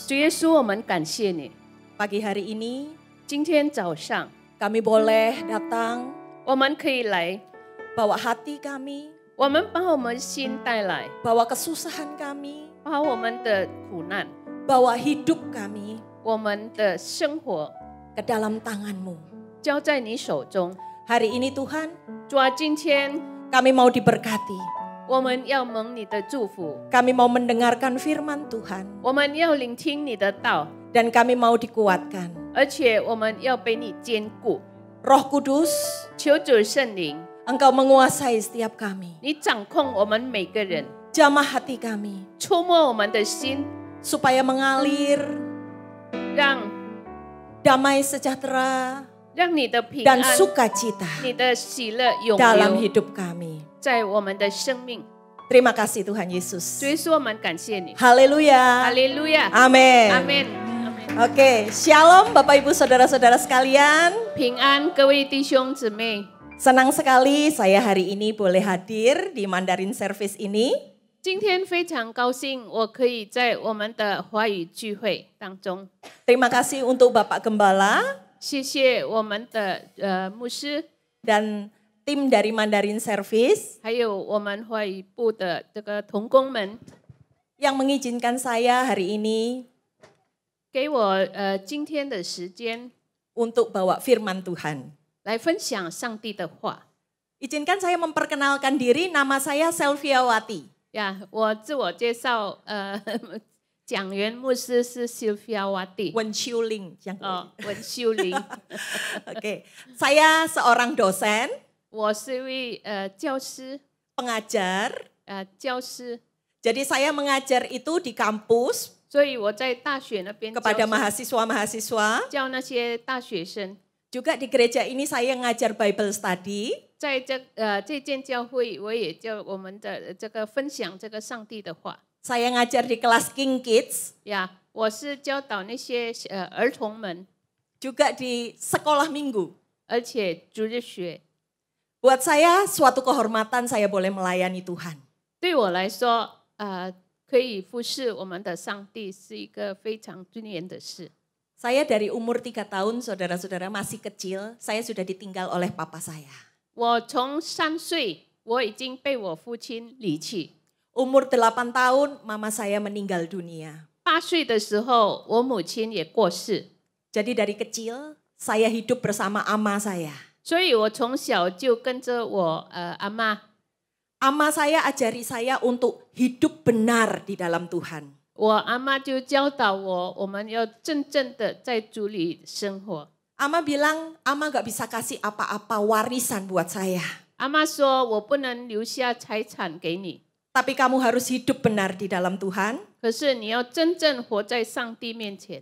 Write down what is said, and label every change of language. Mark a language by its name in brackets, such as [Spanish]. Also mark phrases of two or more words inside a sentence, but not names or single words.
[Chinese] 主耶稣，我们感谢你。 [Indonesian] Pagi hari ini [Chinese] 今天早上， [Indonesian] kami boleh datang [Chinese] 我们可以来， [Indonesian] bawa hati kami, [Chinese] 我们把我们心带来， [Indonesian] bawa kesusahan kami, [Chinese] 把我们的苦难， [Indonesian] bawa hidup kami [Chinese] 我们的生活 [Indonesian] ke dalam tangan-Mu. [Chinese] 交在你手中。 [Indonesian] Hari ini Tuhan, [Chinese] 主啊，今天 [Indonesian] kami mau diberkati. [Chinese] 我们要蒙你的祝福， [Indonesian] Kami mau mendengarkan firman Tuhan. [Chinese] 我们要聆听你的道， [Indonesian] Dan kami mau dikuatkan. [Chinese] 而且我们要被你坚固。 [Indonesian] Roh Kudus, [Chinese] 求主圣灵， [Indonesian] Engkau menguasai setiap kami. [Chinese] 你掌控我们每个人， [Indonesian] Jamah hati kami, [Chinese] 触摸我们的心， [Indonesian] supaya mengalir [Chinese] 让 [Indonesian] damai sejahtera [Chinese] 让你的平 [Indonesian] dan [Chinese] 安、 [Indonesian] sukacita [Chinese] 你的喜乐永 [Indonesian] dalam [Chinese] 留 [Indonesian] hidup kami. [Chinese] 在我们的生命。 [Indonesian] Terima kasih Tuhan Yesus. [Chinese] 主耶稣，我们感谢你。 [Indonesian] Haleluya. [Chinese] 哈利路亚， [Indonesian] Amin. [Chinese] 阿门。 [Indonesian] Oke, Shalom Bapak Ibu Saudara-saudara sekalian. [Chinese] 平安，各位弟兄姊妹， [Indonesian] Senang sekali saya hari ini boleh hadir di Mandarin Service ini. [Chinese] 今天非常高兴，我可以在我们的华语聚会当中。 [Indonesian] Terima kasih untuk Bapak Gembala [Chinese] 谢谢我们的牧师， [Indonesian] dan tim dari Mandarin Service [Chinese] 还有我们华语部的这个同工们， [Indonesian] yang mengizinkan saya hari ini [Chinese] 给我今天的时间 [Indonesian] untuk bawa firman Tuhan. [Chinese] 来分享上帝的话。 [Indonesian] Izinkan saya memperkenalkan diri, nama saya Selviawati. [Chinese] 呀，我自我介绍，讲员牧师是 Sylvia Wati， [Indonesian] Wenchuling. [Chinese] 文秀玲。 [Indonesian] Oke, saya seorang dosen, [Chinese] 我是一位教师， [Indonesian] pengajar. [Chinese] 教师， [Indonesian] Jadi saya mengajar itu di kampus [Chinese] 所以我在大学那边 [Indonesian] kepada [Chinese] 教 [Indonesian] mahasiswa-mahasiswa. [Chinese] 教那些大学生。 [Indonesian] Juga di gereja ini saya ngajar [English] Bible study. [Chinese] 在这间教会，我也教我们的这个分享这个上帝的话 [Indonesian] Saya ngajar di kelas King Kids, [Chinese] 呀。我是教导那些儿童们， [Indonesian] juga di sekolah minggu. [Chinese] 而且主日学。 [Indonesian] Buat saya suatu kehormatan saya boleh melayani Tuhan. [Chinese] 对我来说，可以服侍我们的上帝是一个非常尊严的事。 [Indonesian] Saya dari umur 3 tahun, saudara-saudara masih kecil, saya sudah ditinggal oleh papa saya. [Chinese] 我从3岁，我已经被我父亲离弃。 [Indonesian] Umur 8 tahun, mama saya meninggal dunia. [Chinese] 8 岁的时候，我母亲也过世， [Indonesian] Jadi dari kecil, saya hidup bersama ama saya. [Chinese] 所以我从小就跟着我阿妈。 [Indonesian] Ama saya ajari saya untuk hidup benar di dalam Tuhan. [Chinese] 我阿妈就教导我，我们要真正的在主里生活。 [Indonesian] Ama bilang, Ama gak bisa kasih apa-apa warisan buat saya. [Chinese] 阿妈说：“我不能留下财产给你， [Indonesian] Tapi kamu harus hidup benar di dalam Tuhan. [Chinese] 可是你要真正活在上帝面前。